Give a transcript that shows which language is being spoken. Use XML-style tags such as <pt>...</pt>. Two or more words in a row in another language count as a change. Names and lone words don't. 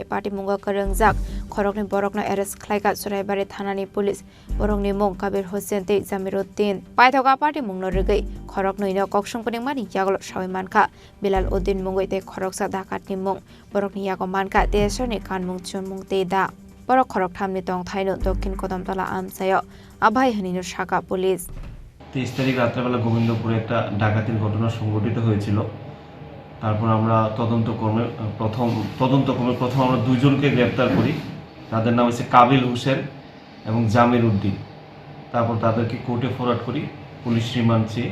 <trp>Patimungo Kwrwngjak Khorokni Borokno arrest Khlaikha Churaibari Thanani Police Borokni Mong Kabir Hussein te Jamiruddin Paithoga Patimungo Rigai Khorokno ino Koksung Paningmani Yaglok Shawimanka Bilal Uddin Mungoi te Khoroksa Dakat ni Mong Borokni Yagomanka TSR ni Kan Mung Chun Mung te da Borok Khoroktham ni Tong Thaino Dokhin Kodamtala Amsayo Abhai Hanino Shaka Police</trp> <bn>23 তারিখ রাত্রেবেলা গোবিন্দপুরে একটা ডাকাতির ঘটনা সংঘটিত হয়েছিল। তারপর আমরা তদন্তক্রমে প্রথম আমরা দুইজনকে গ্রেফতার করি। তাদের নাম হচ্ছে কাবিল হোসেন এবং জামির উদ্দিন। তারপর তাদেরকে কোর্টে ফরওয়ার্ড করি</bn> <en>police remand</en> <bn>চেয়ে।</bn>